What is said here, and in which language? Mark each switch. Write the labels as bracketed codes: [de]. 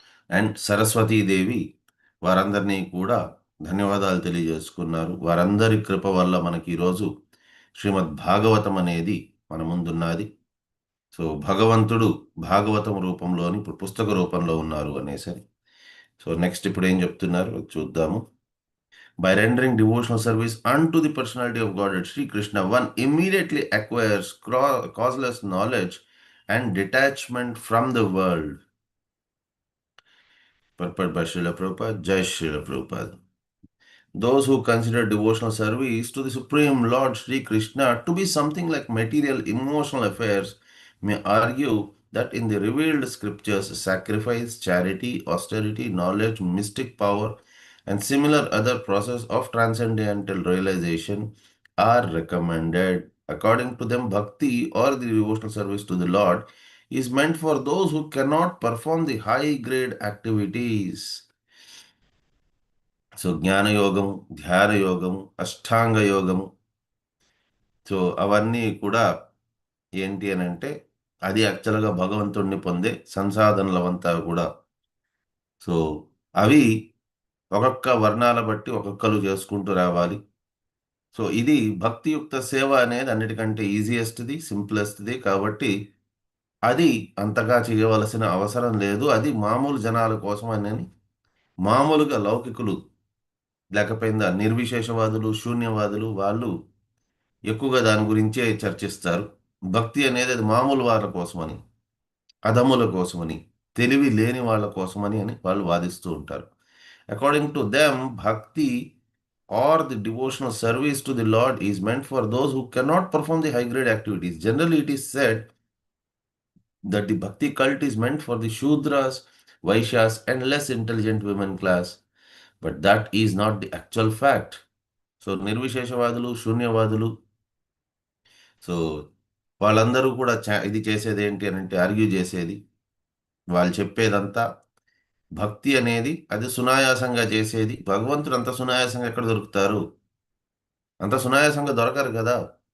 [te] And Saraswatidevi వారందరినీ కూడా ధన్యవాదాలు తెలియజేసుకున్నారు. వారందరి కృప వల్ల మనకి ఈరోజు శ్రీమద్ భాగవతం అనేది మన ముందున్నది. సో భగవంతుడు భాగవతం రూపంలోని ఇప్పుడు పుస్తక రూపంలో ఉన్నారు అనేసరి. సో నెక్స్ట్ ఇప్పుడు ఏం చెప్తున్నారు చూద్దాము. [en] By rendering devotional service unto the personality of Godhead Sri Krishna, one immediately acquires causeless knowledge and detachment from the world. Purport by Srila Prabhupada, Jai Srila Prabhupada. Those who consider devotional service to the Supreme Lord Sri Krishna to be something like material emotional affairs may argue that in the revealed scriptures, sacrifice, charity, austerity, knowledge, mystic power, and similar other process of transcendental realization are recommended. According to them, bhakti or the devotional service to the Lord is meant for those who cannot perform the high-grade activities. [te] So జ్ఞానయోగము, ధ్యాన యోగము, అష్టాంగ యోగము, so అవన్నీ కూడా ఏంటి అని అంటే అది యాక్చువల్గా భగవంతుడిని పొందే సంసాధనలవంతా కూడా. సో అవి ఒక్కొక్క వర్ణాల బట్టి ఒక్కొక్కరు చేసుకుంటూ రావాలి. సో ఇది భక్తియుక్త సేవ అనేది అన్నిటికంటే ఈజియెస్ట్ది, సింప్లెస్ట్ది. కాబట్టి అది అంతగా చేయవలసిన అవసరం లేదు. అది మామూలు జనాల కోసం అని మామూలుగా లౌకికులు లేకపోయిందా నిర్విశేషవాదులు, శూన్యవాదులు వాళ్ళు ఎక్కువగా దాని గురించే చర్చిస్తారు. భక్తి అనేది అది మామూలు వాళ్ళ కోసమని, అధముల కోసమని, తెలివి లేని వాళ్ళ కోసమని అని వాళ్ళు వాదిస్తూ ఉంటారు. [en] According to them, bhakti or the devotional service to the Lord is meant for those who cannot perform the high grade activities. Generally, it is said that the bhakti cult is meant for the Shudras, Vaishyas, and less intelligent women class. But that is not the actual fact. [te] So నిర్విశేషవాదులు, శూన్యవాదులు, so వాళ్ళందరూ కూడా ఇది చేసేది ఏంటి అని అంటే argue చేసేది, వాళ్ళు చెప్పేదంతా భక్తి అనేది అది సునాయాసంగా చేసేది. భగవంతుడు అంత సునాయాసంగా ఎక్కడ దొరుకుతారు? అంత సునాయాసంగా దొరకరు కదా.